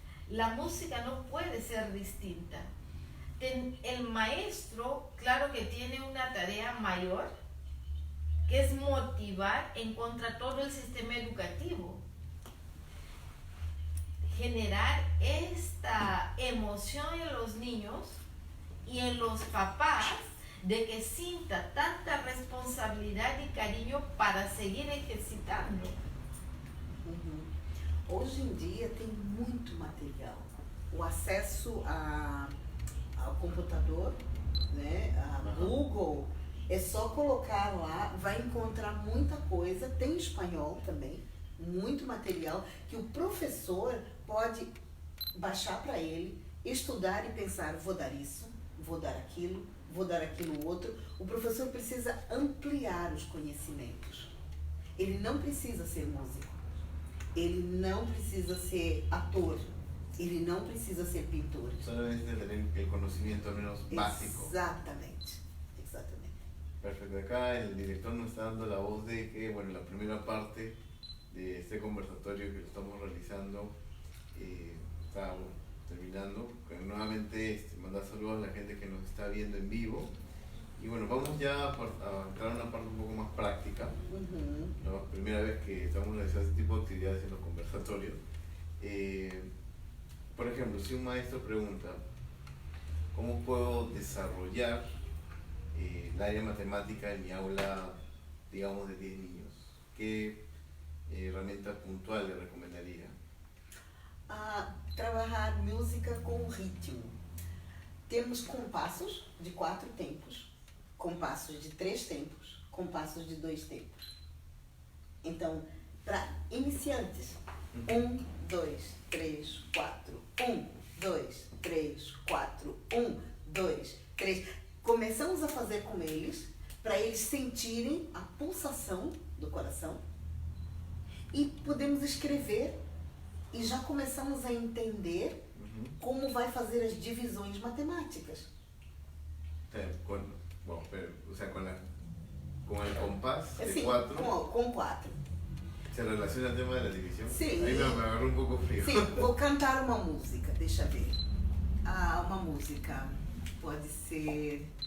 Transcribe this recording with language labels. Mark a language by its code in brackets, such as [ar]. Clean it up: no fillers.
[es] La música no puede ser distinta. El maestro, claro que tiene una tarea mayor, que es motivar en contra todo el sistema educativo. Generar esta emoción en los niños y en los papás de que sienta tanta responsabilidad y cariño para seguir ejercitando. [pt] Hoje em dia tem muito material. O acesso ao computador, né, a Google, é só colocar lá, vai encontrar muita coisa. Tem espanhol também, muito material que o professor pode baixar para ele, estudar e pensar, vou dar isso, vou dar aquilo outro. O professor precisa ampliar os conhecimentos. Ele não precisa ser músico. Ele não precisa ser ator, ele não precisa ser pintor. [es] Solamente tener el conocimiento al menos básico. [pt] Exatamente. [es] Perfecto. Acá el director nos está dando la voz de que, bueno, la primera parte de este conversatorio que lo estamos realizando está terminando. Nuevamente mandar saludos a la gente que nos está viendo en vivo. Y bueno, vamos ya a entrar a una parte un poco más práctica. La primera vez que estamos realizando este tipo de actividades en los conversatorios. Por ejemplo, si un maestro pregunta, ¿cómo puedo desarrollar el área matemática en mi aula, digamos, de 10 niños? ¿Qué herramienta puntual le recomendaría? [pt] Trabalhar música com ritmo. Temos compassos de 4 tempos, compassos de 3 tempos, compassos de 2 tempos. Então, para iniciantes, 1, 2, 3, 4, 1, 2, 3, 4, 1, 2, 3. Começamos a fazer com eles, para eles sentirem a pulsação do coração, e podemos escrever e já começamos a entender como vai fazer as divisões matemáticas. [es] Bueno, pero, o sea, con el compás de [pt] Sim, 4 com 4. [es] se relaciona el tema de la división. [pt] Sim. [es] Ahí me agarró un poco frío. [pt] Sim, vou cantar uma música, deixa eu ver. Uma música pode ser...